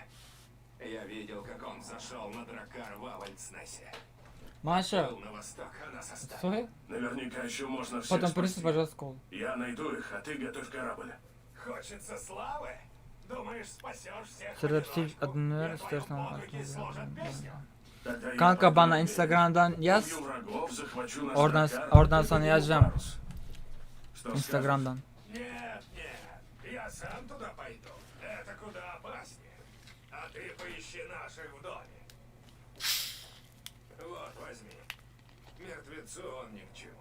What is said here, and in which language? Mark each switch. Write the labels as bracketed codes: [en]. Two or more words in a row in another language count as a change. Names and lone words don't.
[ru] Я видел, как он зашел на дракар в Авальцнесе. Маша, Был на восток, а нас оставил. стой. Наверняка еще можно всех Потом спасти. принеси, пожалуйста, колу. Я найду их, а ты готовь корабль. Хочется славы? Думаешь, спасешь всех? Сırrapsif в одиночку? [tr] adını [ru] И твои [tr] istersen [ru] боги сложат песню? Тогда я [tr] Kanka bana [ru] пойду [tr] Instagram'dan yaz. [ru] убью врагов, захвачу наш [tr] Oradan [ru] дракар, [tr] oradan [ru] и [tr] sana [ru] подниму [tr] yazacağım. [ru] парус. Что [tr] Instagram'dan. [ru] Нет, нет. Я сам туда пойду. Это куда опаснее. А ты поищи наших в доме. Вот, возьми. Мертвецу он ни к чему.